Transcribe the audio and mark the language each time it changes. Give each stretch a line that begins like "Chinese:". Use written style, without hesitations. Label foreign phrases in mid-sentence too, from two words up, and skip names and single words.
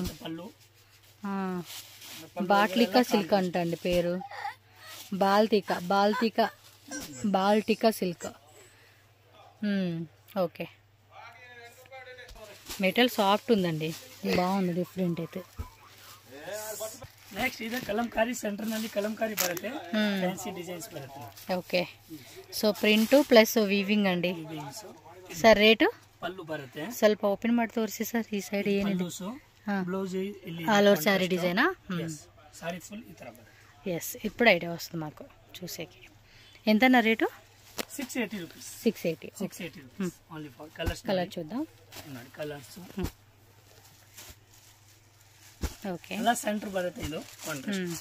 Telugu: బాట్లికా సిల్క్ అంటండి పేరు, బాల్టికా సిల్క్. ఓకే,
English: material soft
Telugu: ఉందండి, బాగుంది, డిఫరెంట్ అయితే.
Kannada: ನೆಕ್ಸ್ಟ್ ಇದು ಕಲಂಕಾರಿ ಸೆಂಟರ್ ನಲ್ಲಿ ಕಲಂಕಾರಿ ಬರುತ್ತೆ,
English: fancy designs
Kannada: ಬರುತ್ತೆ.
English: OK, so print plus weaving ಅಂಡಿ.
Kannada: ಸರ್ ರೇಟು? ಪಲ್ಲು ಬರುತ್ತೆ, ಸ್ವಲ್ಪ ಓಪನ್ ಮಾಡಿ ತೋರಿಸಿ ಸರ್. ಈ ಸೈಡ್ ಏನಿದೆ? ಬ್ಲೌಸ್ ಇಲ್ಲಿ
English: all over saree design?
Kannada: ಸಾರಿ ಫುಲ್ ಈ ತರ బರುತ್ತೆ.
Telugu: ఎస్, ఇప్పుడు ఐడియా వస్తుంది మాకు చూసేకి. ఎంతన్నా రేటు? 680 రూపీస్. 680
English: rupees only for colours.
Telugu: కలర్ చూద్దాం. కలర్స్ ఓకే, అలా సెంటర్ బರುತ್ತೆ ఇది కాంట్రాస్ట్.